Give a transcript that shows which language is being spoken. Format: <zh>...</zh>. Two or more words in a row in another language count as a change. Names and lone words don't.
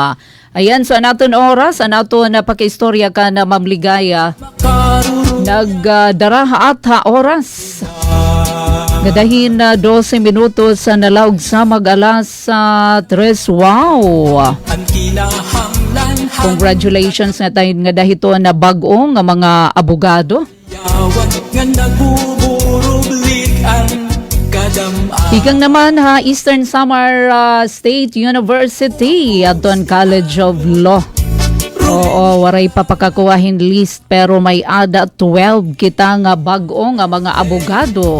<war>Ayan, so anaton oras, anaton na pakiistorya ka na Ma'am Ligaya. Nagdara at oras. Gadahin 12 minutos sa nalaog sa mag-alas 3. Wow! Congratulations na tayo nga dahito na bag-o nga mga abogado. Ikang naman Eastern Samar State University Adton College of Law. Oo, waray papakakuwahin list pero may ada 12 kita nga bag-o nga mga abogado.</war>